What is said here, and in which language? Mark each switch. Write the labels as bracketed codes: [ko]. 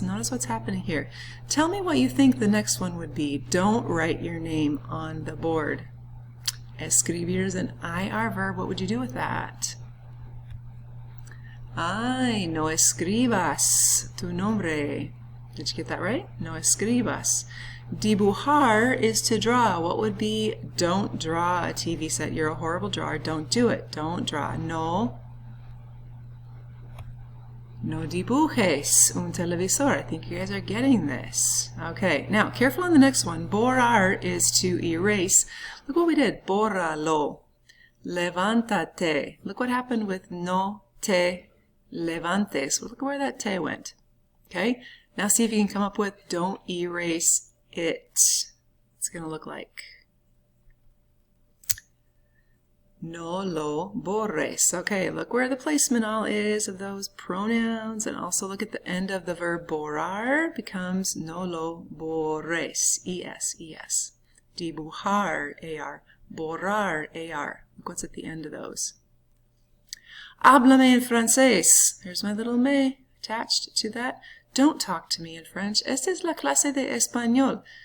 [en] Notice what's happening here. Tell me what you think the next one would be. Don't write your name on the board. Escribir is an IR verb. What would you do with that? [es] Ay, no escribas tu nombre. [en] Did you get that right? [es] No escribas. [en] Dibujar is to draw. What would be don't draw a TV set? You're a horrible drawer. Don't do it. Don't draw. [es] No dibujes un televisor. [en] I think you guys are getting this. Okay, now careful on the next one. Borrar is to erase. Look what we did. Bórralo. [es] Levántate. [en] Look what happened with [es] no te levantes. [en] Look where that te went. Okay, now see if you can come up with don't erase it. It's going to look like [es] no lo borres. [en] Okay, look where the placement all is of those pronouns, and also look at the end of the verb borrar becomes [es] no lo borres. Es. Dibujar, ar. Borrar, ar. [en] Look what's at the end of those. [es] Háblame en francés. [en] There's my little me attached to that. Don't talk to me in French. [es] Esta es la clase de español.